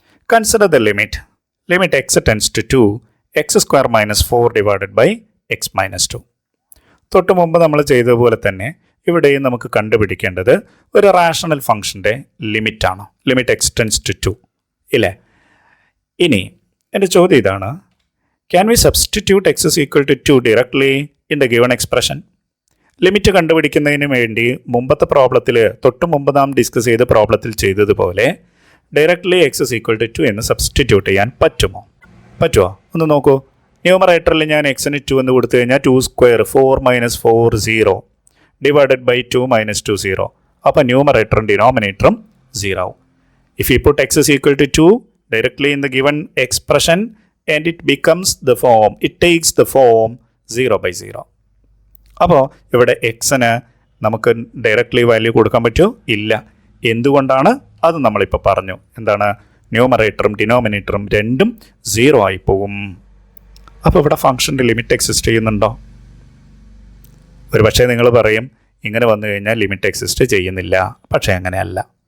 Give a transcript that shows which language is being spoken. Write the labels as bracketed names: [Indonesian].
[English] Consider the limit x tends to 2x square minus 4 divided by x minus 2. [Malayalam] തൊട്ട് മുമ്പ് നമ്മൾ ചെയ്തതുപോലെ തന്നെ ഇവിടെയും നമുക്ക് കണ്ടുപിടിക്കേണ്ടത് ഒരു rational ഫംഗ്ഷൻ്റെ ലിമിറ്റാണ്. Limit x tends to 2 ഇല്ലേ? ഇനി എൻ്റെ ചോദ്യം ഇതാണ്, [English] Can we substitute x is equal to 2 directly in the given expression? [Malayalam] Limit കണ്ടുപിടിക്കുന്നതിന് വേണ്ടി മുമ്പത്തെ പ്രോബ്ലത്തിൽ തൊട്ട് മുമ്പ് നാം ഡിസ്കസ് ചെയ്ത പ്രോബ്ലത്തിൽ ചെയ്തതുപോലെ directly [English] x is equal to 2 [Malayalam] എന്ന് സബ്സ്റ്റിറ്റ്യൂട്ട് ചെയ്യാൻ പറ്റുമോ? ഒന്ന് നോക്കൂ. ന്യൂമറേറ്ററിൽ ഞാൻ എക്സിന് 2 എന്ന് കൊടുത്തു കഴിഞ്ഞാൽ 2 square 4 minus 4 0 divided by 2 minus 2 0. അപ്പോൾ ന്യൂമറേറ്ററും ഡിനോമിനേറ്ററും 0 ആവും. [English] If you put x is equal to 2 directly in the given expression and it takes the form 0 by 0. [Malayalam] അപ്പോൾ ഇവിടെ എക്സിന് നമുക്ക് ഡയറക്റ്റ്ലി വാല്യൂ കൊടുക്കാൻ പറ്റുമോ? ഇല്ല. എന്തുകൊണ്ടാണ്? അത് നമ്മളിപ്പോൾ പറഞ്ഞു. എന്താണ്? ന്യൂമറേറ്ററും ഡിനോമിനേറ്ററും രണ്ടും 0 ആയി പോകും. അപ്പോൾ ഇവിടെ ഫംഗ്ഷൻ്റെ ലിമിറ്റ് എക്സിസ്റ്റ് ചെയ്യുന്നുണ്ടോ? ഒരു പക്ഷേ നിങ്ങൾ പറയും ഇങ്ങനെ വന്നു കഴിഞ്ഞാൽ ലിമിറ്റ് എക്സിസ്റ്റ് ചെയ്യുന്നില്ല. പക്ഷേ അങ്ങനെയല്ല.